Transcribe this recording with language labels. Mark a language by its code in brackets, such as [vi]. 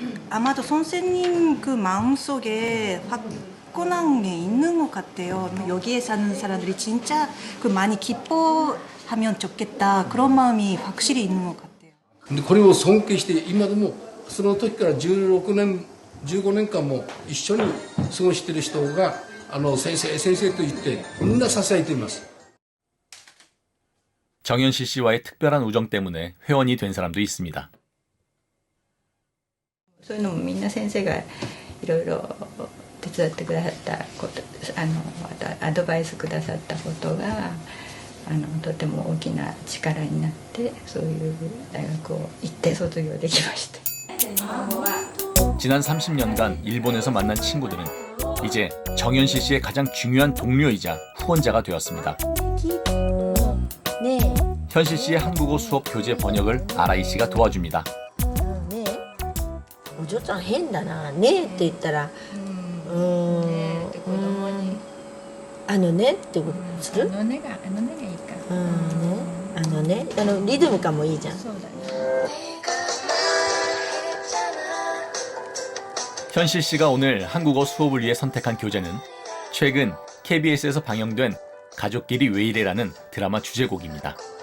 [ko] 아마도 선생님 그 마음속에 화끈한 게 있는 것 같아요. 여기에 사는 사람들이 진짜 그 많이 기뻐하면 좋겠다 그런 마음이 확실히 있는 것 같아요. [ja] 근데 これを尊敬して今でもその時から16年15年間も一緒に過ごしている人が先生と言ってみんな支えています. [ko] 정현실 씨와의 특별한 우정 때문에 회원이 된 사람도 있습니다. [ja] そういうのもみんな先生がいろいろ手伝ってくださったことアドバイスくださったことがとても大きな力になってそういう大学を行って卒業できました. [ko] 지난 30년간 일본에서 만난 친구들은 이제 정현실 씨의 가장 중요한 동료이자 후원자가 되었습니다. 네. 현실 씨의 한국어 수업 교재 번역을 아라이 씨가 도와줍니다. [ja] 네. お嬢ちゃん変だな。ねって言ったらねってことする？ねがいいか。ね。リズム感もいいじゃん。 [ko] 현실 씨가 오늘 한국어 수업을 위해 선택한 교재는 최근 KBS에서 방영된 가족끼리 왜 이래라는 드라마 주제곡입니다.